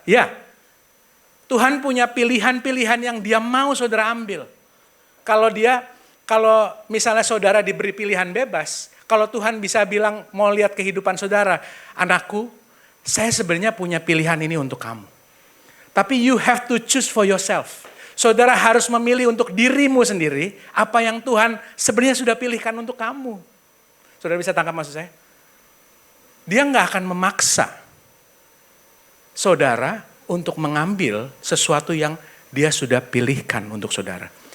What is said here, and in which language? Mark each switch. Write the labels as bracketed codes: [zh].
[id] Ya, Tuhan punya pilihan-pilihan yang Dia mau saudara ambil. Kalau misalnya saudara diberi pilihan bebas, kalau Tuhan bisa bilang mau lihat kehidupan saudara, anakku, saya sebenarnya punya pilihan ini untuk kamu. [en] Tapi you have to choose for yourself. [id] Saudara harus memilih untuk dirimu sendiri apa yang Tuhan sebenarnya sudah pilihkan untuk kamu. Saudara bisa tangkap maksud saya? Dia nggak akan memaksa saudara untuk mengambil sesuatu yang dia sudah pilihkan untuk saudara.